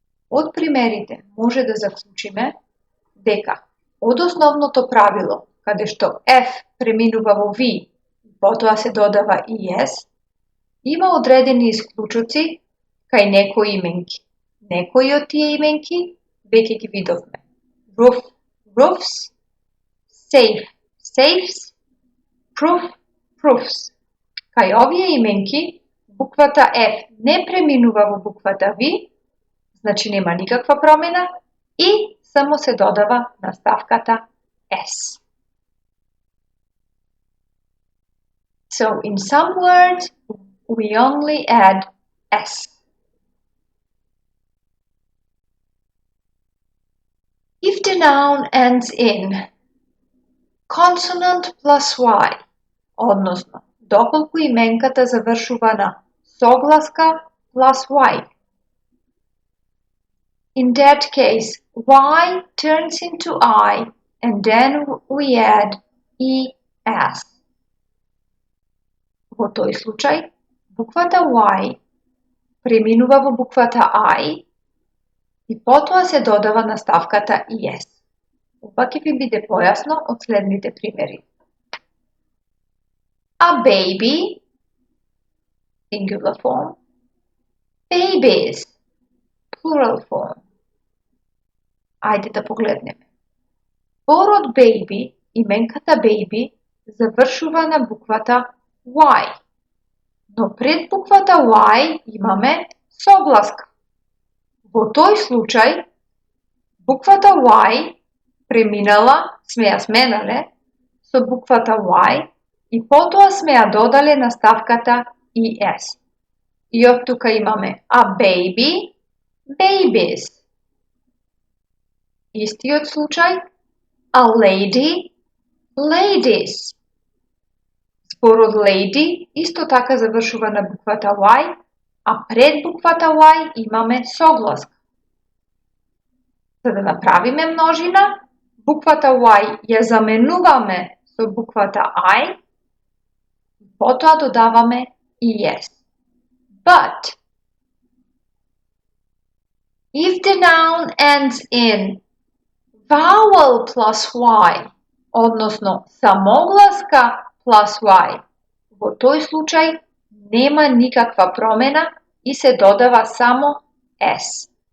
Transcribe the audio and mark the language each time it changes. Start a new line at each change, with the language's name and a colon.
Macedonian: Од примерите може да заклучиме дека од основното правило, каде што F преминува во V и потоа се додава ES, има одредени исклучоци кај некои именки. Некои од тие именки веќе ги видовме.
English: Roof, roofs, safe, safes, proof, proofs.
Macedonian: Кај овие именки, буквата F не преминува во буквата V, значи нема никаква промена и само се додава наставката S.
English: So in some words, we only add S. If the noun ends in consonant plus Y,
Macedonian: односно, доколку именката завршува на согласка
English: plus Y, in that case, Y turns into I and then we add ES.
Macedonian: Во тој случај, буквата Y преминува во буквата I и потоа се додава наставката ES. Ова ќе ви биде појасно од следните примери.
English: A baby, singular form. Babies, plural form.
Macedonian: Ајде да погледнеме. Зборот baby, именката baby, завршува на буквата Y. Но пред буквата Y имаме согласка. Во тој случај, буквата Y преминала, сме ја сменале, со буквата Y и потоа сме ја додале наставката ES. И од тука имаме
English: a baby, babies.
Macedonian: Истиот случај,
English: a lady, ladies.
Macedonian: Зборот lady исто така завршува на буквата Y, а пред буквата Y имаме согласка. За да направиме множина, буквата Y ја заменуваме со буквата I и потоа додаваме ES.
English: But, if the noun ends in vowel plus Y,
Macedonian: односно самогласка plus Y, во тој случај нема никаква промена и се додава само S.